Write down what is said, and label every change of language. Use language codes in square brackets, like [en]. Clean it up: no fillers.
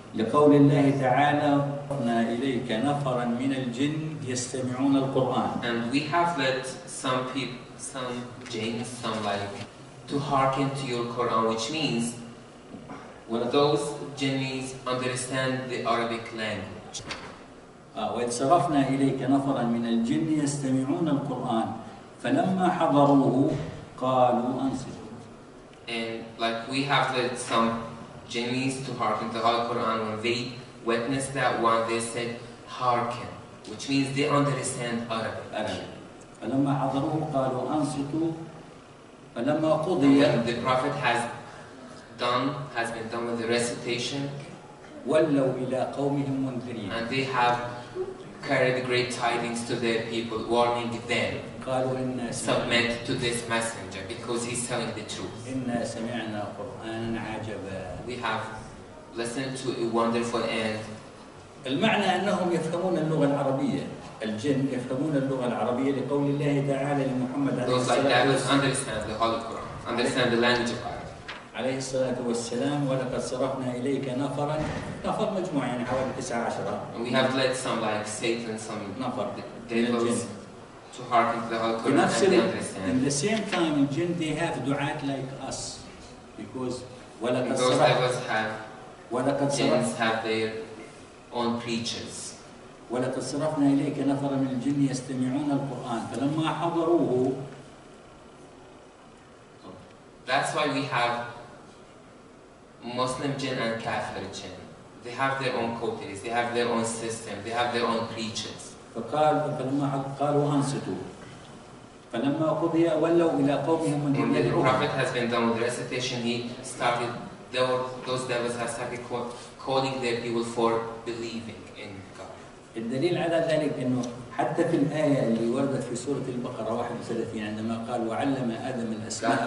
[ar] لقول الله تعالى وقفنا إليك نفرا من الجن يستمعون القرآن [en] and we have let some people some jinns some like to hearken to your Quran which means when those jinnies understand the Arabic language [ar] وإذ صرفنا إليك نفرا من الجن يستمعون القرآن فلما حضروه قالوا أنصتوا [en] And like we have led some jinnies to hearken to the Quran when they witness that one, they said hearken, which means they understand Arabic. When the Prophet has been done with the recitation, and they have carried great tidings to their people, warning them, submit to this messenger because he's telling the truth. We have listened to a wonderful end. [ar] المعنى أنهم يفهمون اللغة العربية. الجن يفهمون اللغة العربية لقول الله تعالى لمحمد عليه الصلاة والسلام. [en] Understand the Holy Quran. Understand the language of Arabic. [ar] عليه الصلاة والسلام ولقد صرفنا إليك نفرا. نفر مجموعة يعني حوالي 19. [en] We have led some like Satan, some [ar] نفر. [en] Devils to hearken to the Holy Quran and they understand. In the same time, the jinn, they have du'at like us because [ar] ولقد صرفنا. [en] Those devils have. Jinns have their on preachers. [ar] وَلَقَدْ صَرَفْنَا إِلَيْكَ نَفَرًا مِنَ الْجِنِّ يَسْتَمِعُونَ الْقُرْآنَ فَلَمَّا حَضَرُوهُ. [en] That's why we have Muslim jinn and kafir jinn. They have their own coteries, they have their own system, they have their own preachers. [ar] فَقَالُوا أَنْصِتُوا فَلَمَّا قُضِيَ وَلَّوْا إِلَى قَوْمِهِمْ مُنذِرِينَ. [en] When the Prophet has been done with the recitation, he started, those devils have started calling their people for believing in God. [ar] الدليل على ذلك إنه حتى في الآية اللي وردت في سورة البقرة 31 عندما قال وعلم آدم الأسماء.